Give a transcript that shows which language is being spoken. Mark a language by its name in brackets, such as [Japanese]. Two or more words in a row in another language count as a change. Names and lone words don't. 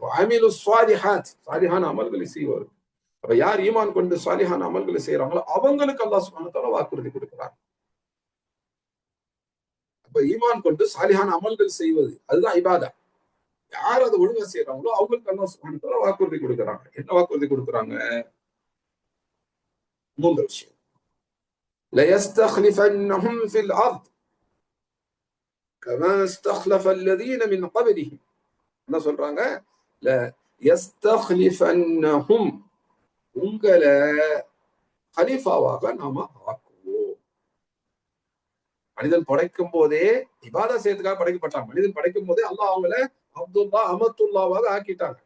[Arabic] عملوا الصالحات, [Tamil] சாலிஹான அமல்களை செய்வார். அப்ப யார் ஈமான் கொண்டு சாலிஹான அமல்களை செய்யறாங்களோ அவங்களுக்கு அல்லாஹ் [Arabic] سبحانه وتعالى [Tamil] வாக்குறுதி கொடுக்கிறார். அப்ப ஈமான் கொண்டு சாலிஹான அமல்கள் செய்வது அதுதான் இபாதா. யார் அதை ஒழுங்கா செய்யறாங்களோ அவங்களுக்கு அல்லாஹ் [Arabic] سبحانه وتعالى [Tamil] வாக்குறுதி கொடுக்கிறாங்க. என்ன வாக்குறுதி கொடுக்கிறாங்க? 3 விஷயம். [Arabic] لَيَسْتَخْلِفَنَّهُمْ فِي الْأَرْضِ كَمَا اسْتَخْلَفَ الَّذِينَ مِنْ قَبْلِهِمْ. [Tamil] என்ன சொல்றாங்க? لَيَسْتَخْلِفَنَّهُمْ, உங்களை கலீஃபாவாக நாம ஆக்குவோம். மனிதன் படைக்கும் போதே இபாதா செய்யறதுக்காக படைக்கப்பட்டாங்க. மனிதன் படைக்கும் போதே அல்லாஹ் அவங்கள அப்துல்லா அமத்துல்லாவாக ஆக்கிட்டாங்க.